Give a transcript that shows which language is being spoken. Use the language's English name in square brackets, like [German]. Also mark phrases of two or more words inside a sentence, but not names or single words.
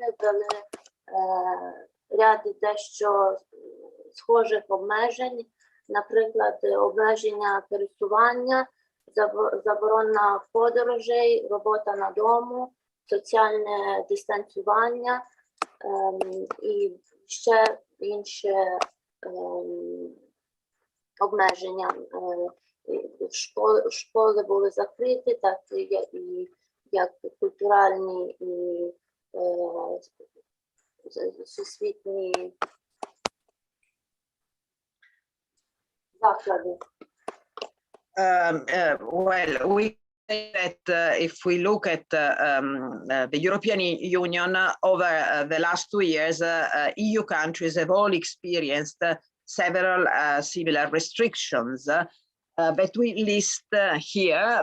[Ukrainian] ввели ряд дещо схожих обмежень, наприклад, обмеження пересування, заборона подорожей, робота на дому, соціальне дистанціювання і ще інші обмеження. Школи були закриті, так і як культуральні і всесвітні заклади. [English] Well, we that if we look at the European Union over the last 2 years, EU countries have all experienced several similar restrictions that we list here.